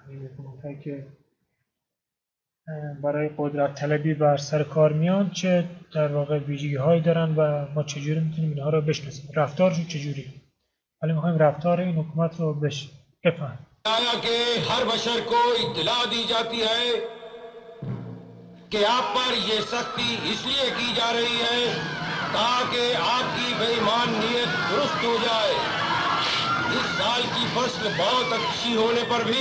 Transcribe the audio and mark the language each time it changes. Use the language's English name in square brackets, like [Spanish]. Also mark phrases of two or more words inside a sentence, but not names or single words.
[Persian] این حکومت‌هایی که برای قدرت طلبی بر سر کار میان چه در واقع ویژگی‌هایی دارن و ما چجوری میتونیم اینها رو بشناسیم، رفتارشون چجوری. حالا میخوایم رفتار این حکومت رو بفهمیم. [Hindi] आया कि हर बशर को इत्तला दी जाती है कि आप पर ये सख्ती इसलिए की जा रही है ताकि आपकी बेईमान नीयत दुरुस्त हो जाए। इस साल की फसल बहुत अच्छी होने पर भी